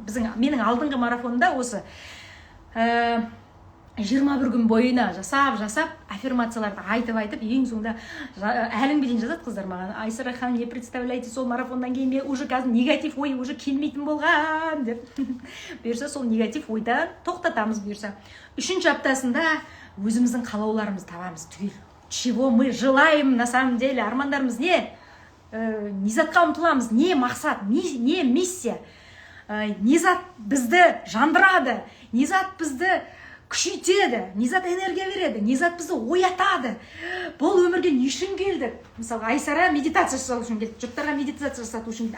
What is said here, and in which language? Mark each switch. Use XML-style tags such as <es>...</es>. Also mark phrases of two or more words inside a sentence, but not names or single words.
<kk>Менің алдыңғы марафонда осы 21 күн бойына жасап, аффирмацияларды айтып, ең соңында әлің беден жазады қыздар маған. Айсара ханым,</kk> <ru>не представляете,</ru> <kk>сол марафондан кейін мен уже қазір негатив ой уже келмейтін болған деп. Бұйырса сол негатив ойдан тоқтатамыз бұйырса. 3-ші аптасында өзіміздің қалауларымызды табамыз түгел.</kk> <ru>чего мы желаем на самом деле,</ru> <kk>армандарымыз не, не затқа ұмтыламыз, не мақсат, не миссия, не зат бізді жандырады, не зат бізді күшейтеді, не зат энергия береді, не зат бізді оятады. Бұл өмірге не үшін келдік? Мысалға, Айсара медитация жасау үшін келді, жұрттарға медитация жасату үшін келді.</kk>